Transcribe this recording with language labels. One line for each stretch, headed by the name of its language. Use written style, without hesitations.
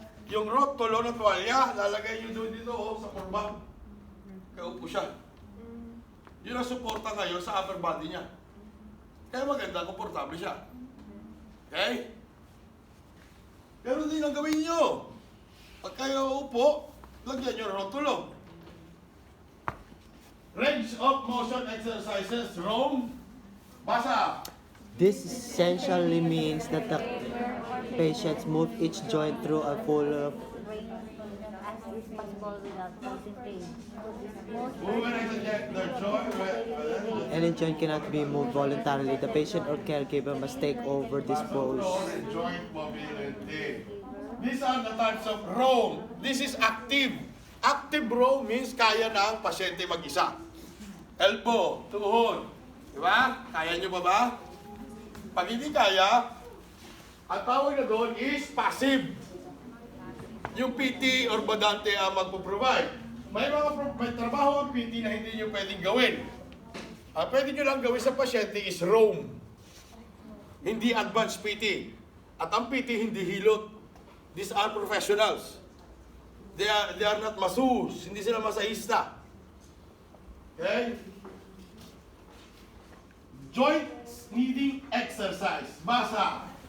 Filipino: Yung rotolo ng tuwalya, lalagay nyo doon dito sa kurba. Kaupo siya. Yun ang suporta ngayon sa upper body niya. Kaya maganda, komportable siya. Okay? Pero hindi lang gawin nyo. Pag kayo upo, lagyan nyo ng rotolo.
English: Range of motion exercises, Rome.
Filipino: Basa.
English: This essentially means that the patients move each joint through a full As is possible without causing pain. Moving the joint. any joint cannot be moved voluntarily. The patient or caregiver must take over this pose. Joint mobility. These are the types of roam. This is active. Active roam means
Filipino: kaya ng pasyente mag-isa. Elbow, tuhod. Diba? Kaya nyo ba? Pag hindi kaya, ang tawag na doon is passive. Yung PT or badante ang magpo-provide. May trabaho ang PT na hindi nyo pwedeng gawin. Ang pwede nyo lang gawin sa pasyente is roam. Hindi advanced PT. At ang PT hindi hilot.
English: These are professionals. They are not masus.
Filipino: Hindi sila masahista. Okay?
English: Joints needing exercise.
Filipino: Basa.